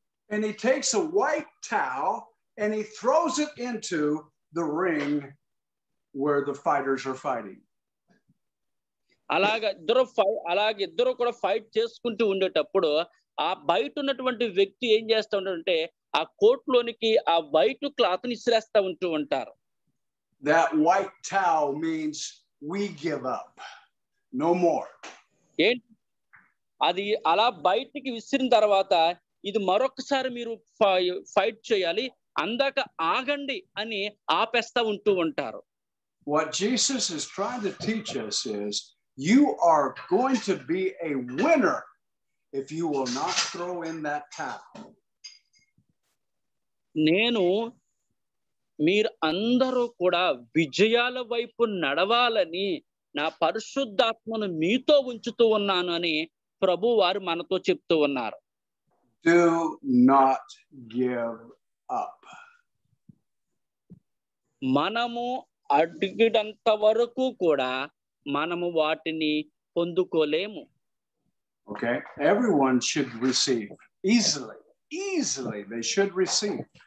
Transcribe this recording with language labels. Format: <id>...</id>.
<en>And he takes a white towel and he throws it into the ring where the fighters are fighting.</en> <te>అలాగే ఇద్దరు కూడా fight చేసుకుంటూ ఉండేటప్పుడు ఆ బయట ఉన్నటువంటి వ్యక్తి ఏం చేస్తా ఉంటాడంటే ఆ కోర్టులోనికి ఆ వైట్ క్లాత్ ని ఇసిరేస్తా ఉంటూ ఉంటారు.</te> <en>That white towel means we give up. No more.</en> <te>అది అలా బయటికి విసిరిన తర్వాత ఇది మరొకసారి మీరు ఫైట్ చేయాలి, అందాక ఆగండి అని ఆపేస్తా ఉంటూ ఉంటారు.</te> <en>What Jesus is trying to teach us is you are going to be a winner if you will not throw in that towel.</en> <te>మీరు అందరూ కూడా విజయాల వైపు నడవాలని నా పరిశుద్ధాత్మను మీతో ఉంచుతూ ఉన్నాను అని ప్రభు వారు మనతో చెప్తూ ఉన్నారు.</te> <en>Do not give up.</en> <te>మనము అడిగినంత వరకు కూడా మనము వాటిని పొందుకోలేము.</te> <en>Okay, everyone should receive easily they should receive.</en>